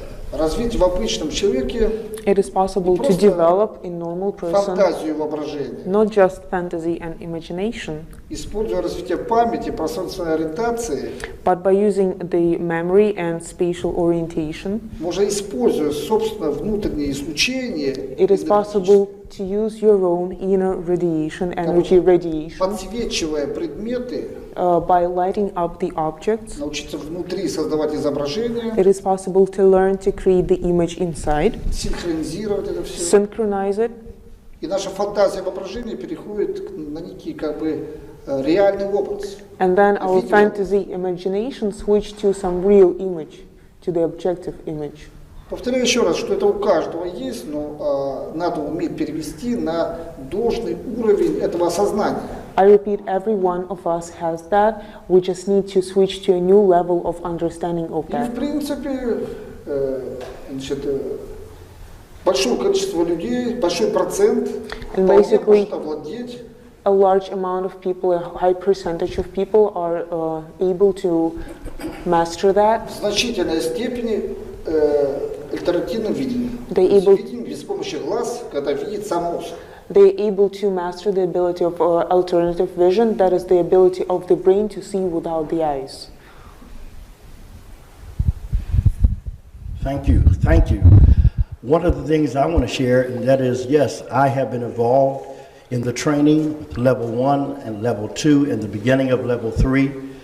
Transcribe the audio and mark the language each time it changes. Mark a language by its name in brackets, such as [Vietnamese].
[Russian] развить в обычном человеке [English] it is possible to develop in normal person [Russian] фантазию и воображение. [English] not just fantasy and imagination, [Russian] Используя развитие памяти, пространственной ориентации, [English] but by using the memory and spatial orientation, [Russian] можно, используя собственно внутреннее излучение, [English] it is possible to use your own inner radiation, energy radiation, [Russian] подсвечивая предметы, [English] by lighting up the objects. [Russian] научиться внутри создавать изображение, [English] It is possible to learn to create the image inside, [Russian] синхронизировать это все. [English] synchronize it, [Russian] И наша фантазия воображения переходит на некий как бы реальный образ. [English] and then our Video. fantasy imagination switch to some real image, to the objective image. [Russian] Повторяю еще раз, что это у каждого есть, но надо уметь перевести на должный уровень этого осознания. [English] I repeat, every one of us has that. We just need to switch to a new level of understanding of [Russian] И [English] that. [Russian] в принципе, значит, большое количество людей, большой процент [English] And [Russian] вполне [English] basically- [Russian] может овладеть [English] A large amount of people, a high percentage of people are able to master that. [Russian] в значительной степени альтернативным видением. [English] They [Russian] То есть [English] able- [Russian] видением без помощи глаз, когда видит сам мозг. [English] They're able to master the ability of alternative vision, that is the ability of the brain to see without the eyes. Thank you. Thank you. One of the things I want to share, and that is, yes, I have been involved in the training, level 1 and level 2, and the beginning of level 3.